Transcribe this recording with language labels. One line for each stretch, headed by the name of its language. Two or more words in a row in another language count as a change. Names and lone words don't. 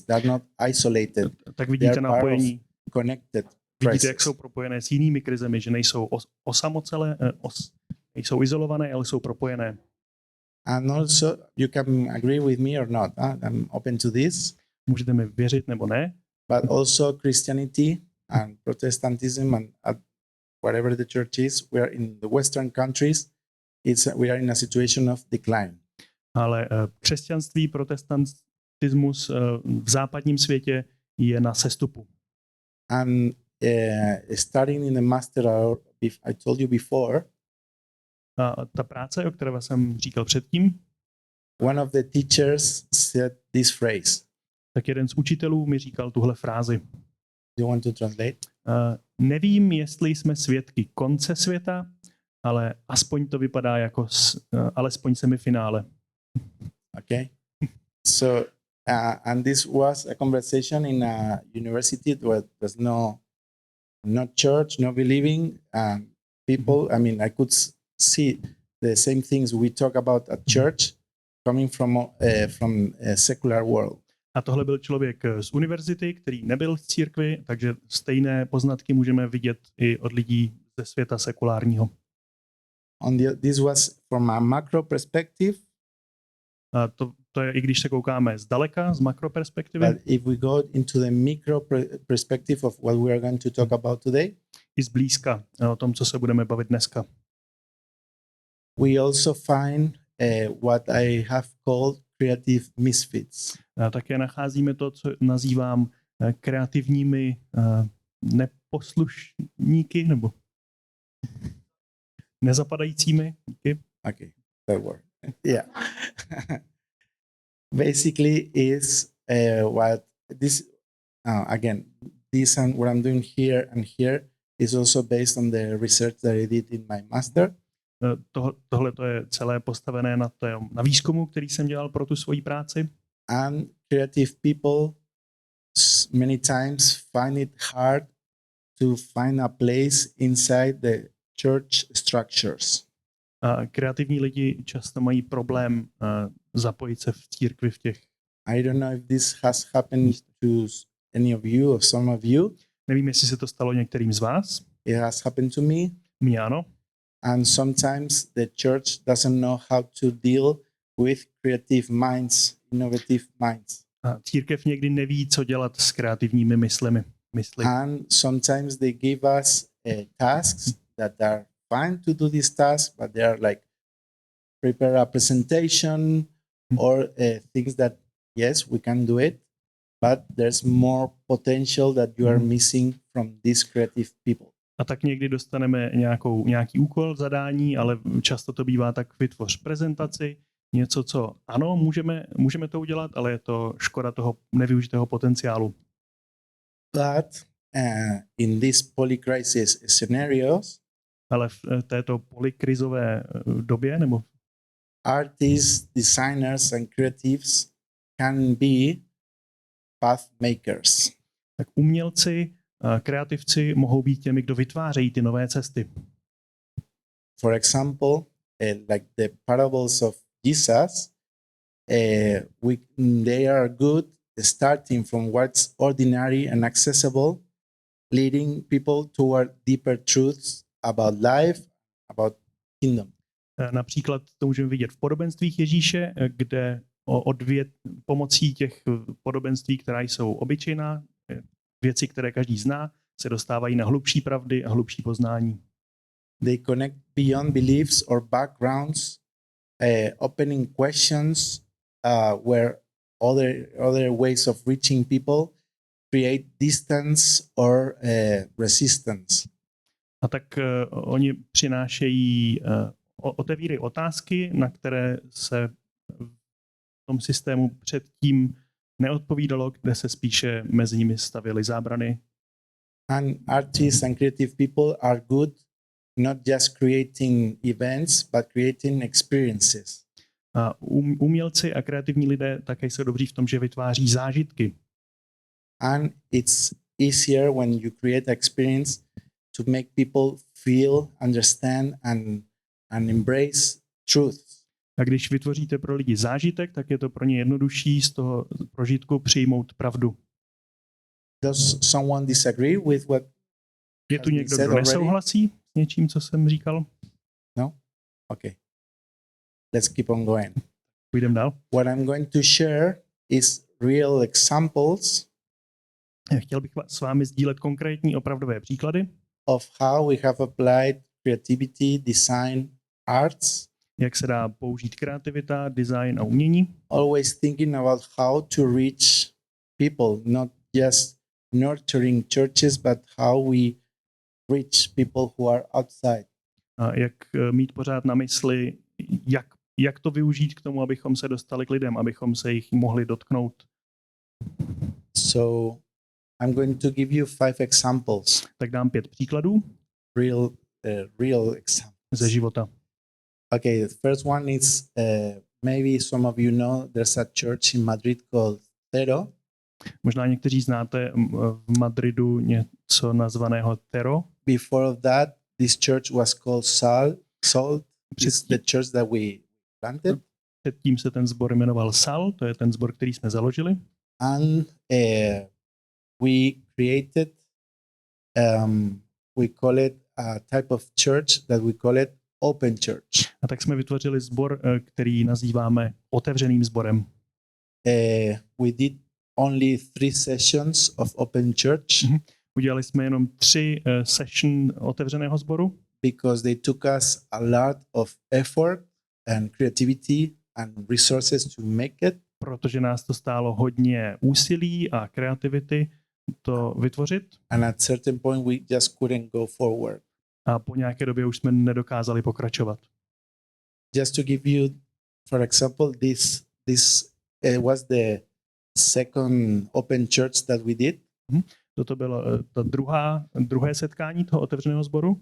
English: They're not isolated.
Czech: tak vidíte napojení.
English: Connected
Czech: Vidíte, jak
English: crisis.
Czech: jsou propojené s jinými krizemi, že nejsou osamocelé, nejsou izolované, ale jsou propojené.
English: And also, you can agree with me or not. I'm open to this.
Czech: Můžete mi věřit nebo ne,
English: But also Christianity and Protestantism and whatever the church is, we are in the Western countries. We are in a situation of decline.
Czech: ale křesťanství, protestantismus v západním světě je na sestupu.
English: And starting in the master, I told you before,
Czech: A ta práce, o které jsem říkal předtím,
English: one of the teachers said this phrase.
Czech: tak jeden z učitelů mi říkal tuhle frázi.
English: Do you want to translate?
Czech: Nevím, jestli jsme svědky konce světa, ale aspoň to vypadá jako alespoň semifinále.
English: Okay. So, and this was a conversation in a university where there's no church, no believing people. I mean, I could see the same things we talk about at church coming from a secular world.
Czech: A tohle byl člověk z univerzity, který nebyl v církvi, takže stejné poznatky můžeme vidět i od lidí ze světa sekulárního.
English: This was from a macro perspective.
Czech: A to je, i když se koukáme zdaleka, z makroperspektivy,
English: But if we go into the micro perspective of what we are going to talk about today,
Czech: i zblízka o tom, co se budeme bavit dneska.
English: we also find what I have called creative misfits.
Czech: A také nacházíme to, co nazývám kreativními neposlušníky, nebo nezapadajícími. Díky.
English: Okay, that word. Yeah. Basically, is what this again. This and what I'm doing here and here is also based on the research that I did in my master.
Czech: Tohle to je celé postavené na výzkumu, který jsem dělal pro tu svoji práci.
English: And creative people many times find it hard to find a place inside the church structures.
Czech: A kreativní lidi často mají problém zapojit se v církvi v těch.
English: I don't know if this has happened to any of you or some of you.
Czech: Nevím, jestli se to stalo některým z vás.
English: It has happened to me.
Czech: Mně ano.
English: And sometimes the church doesn't know how to deal with creative minds, innovative minds.
Czech: A církev někdy neví, co dělat s kreativními myslemi.
English: And sometimes they give us tasks that are fine to do this task, but they are like prepare a presentation or things that, yes, we can do it, but there's more potential that you are missing from these creative people.
Czech: A tak někdy dostaneme nějaký úkol, zadání, ale často to bývá tak: vytvoř prezentaci, něco, co ano, můžeme to udělat, ale je to škoda toho nevyužitého potenciálu.
English: But in these polycrisis scenarios,
Czech: ale v této polykrizové době, nebo
English: artists, designers and creatives can be path makers.
Czech: Tak umělci, kreativci mohou být těmi, kdo vytvářejí ty nové cesty.
English: For example, like the parables of Jesus, they are good starting from what's ordinary and accessible, leading people toward deeper truths about life, about kingdom.
Czech: Například to můžeme vidět v podobenstvích Ježíše, kde pomocí těch podobenství, která jsou obyčejná, věci, které každý zná, se dostávají na hlubší pravdy a hlubší poznání.
English: They connect beyond beliefs or backgrounds, opening questions where other ways of reaching people create distance or resistance.
Czech: A tak oni přinášejí, otevírají otázky, na které se v tom systému předtím neodpovídalo, kde se spíše mezi nimi stavěly zábrany.
English: And artists and creative people are good not just creating events, but creating experiences.
Czech: A umělci a kreativní lidé také jsou dobří v tom, že vytváří zážitky.
English: And it's easier when you create experience to make people feel, understand and embrace truth.
Czech: A když vytvoříte pro lidi zážitek, tak je to pro ně jednodušší z toho prožitku přijmout pravdu.
English: Does someone disagree with what
Czech: Je tu někdo, kdo nesouhlasí s něčím, co jsem říkal?
English: No? Okay. Let's keep on going.
Czech: Půjdeme dál.
English: What I'm going to share is real examples
Czech: Chtěl bych s vámi sdílet konkrétní opravdové příklady,
English: of how we have applied creativity, design, arts,
Czech: jak se dá použít kreativita, design a umění.
English: always thinking about how to reach people, not just nurturing churches, but how we reach people who are outside.
Czech: A jak mít pořád na mysli, jak to využít k tomu, abychom se dostali k lidem, abychom se jich mohli dotknout.
English: So I'm going to give you 5 examples,
Czech: Tak dám 5 příkladů
English: real examples.
Czech: ze života.
English: Okay, the first one is maybe some of you know there's a church in Madrid called Tero.
Czech: Možná někteří znáte v Madridu něco nazvaného Tero.
English: Before of that, this church was called Salt. It's the church that we planted.
Czech: Předtím se ten sbor jmenoval Sal, to je ten sbor, který jsme založili.
English: And we created, we call it a type of church that we call it open church.
Czech: A tak jsme vytvořili sbor, který nazýváme otevřeným sborem.
English: We did only 3 sessions of open church
Czech: Udělali jsme jenom 3 session otevřeného sboru,
English: because they took us a lot of effort and creativity and resources to make it.
Czech: protože nás to stálo hodně úsilí a kreativity to vytvořit.
English: And at certain point we just couldn't go forward.
Czech: A po nějaké době už jsme nedokázali pokračovat.
English: Just to give you, for example, this was the second open church that we did.
Czech: Toto bylo ta druhé setkání toho otevřeného sboru.